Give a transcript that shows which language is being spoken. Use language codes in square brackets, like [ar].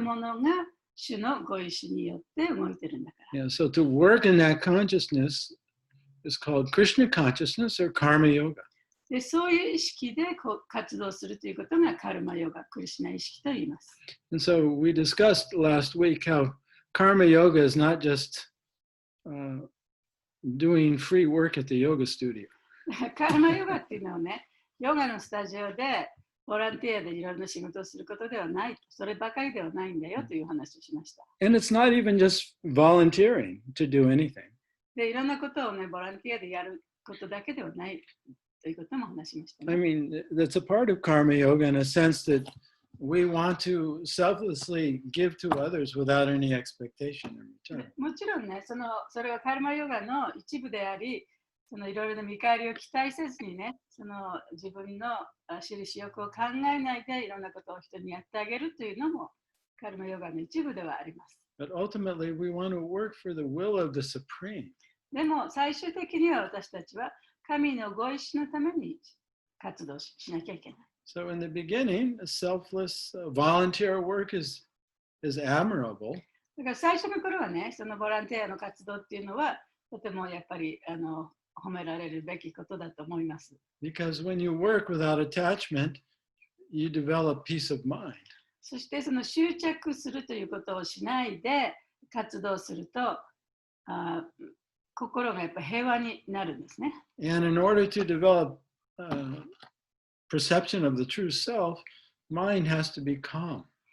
[ja] ものが主のご意志によって動いてるんだから。 [en] Yeah, so to work in that consciousness is called Krishna consciousness or karma yoga. [ja] でそういう意識で活動するということがカルマヨガ、クリシュナ意識と言います。 [en] And so we discussed last week how karma yoga is not just doing free work at the yoga studio. [ja] カルマヨガっていうのはね、ヨガのスタジオでボランティアでいろんな仕事をすることではない、そればかりではないんだよという話をしました。 [en] And it's not even just volunteering to do anything. [ja] で、いろんなことをね、ボランティアでやることだけではないということも話しました、ね。 [en] I mean, that's a part of karma yoga in a sense that we want to selflessly give to others without any expectation in return. [ja] もちろんね、それはカルマヨガの一部であり、いろいろな見返りを期待せずにね、自分の私利私欲を考えないでいろんなことを人にやってあげるというのもカルマヨガの一部ではあります。 [en] But ultimately, we want to work for the will of the Supreme. [ja] でも最終的には私たちは神のご意志のために活動しなきゃいけない。 [en] So in the beginning, selfless volunteer work is admirable. [ja] だから最初の頃はね、そのボランティアの活動っていうのはとてもやっぱり褒められるべきことだと思います。 [en] Because when you work without attachment, you develop peace of mind. [ja] そしてその執着するということをしないで活動すると、心がやっぱ平和になるんですね。 [en] And in order to develop perception of the true self, mind has to be calm.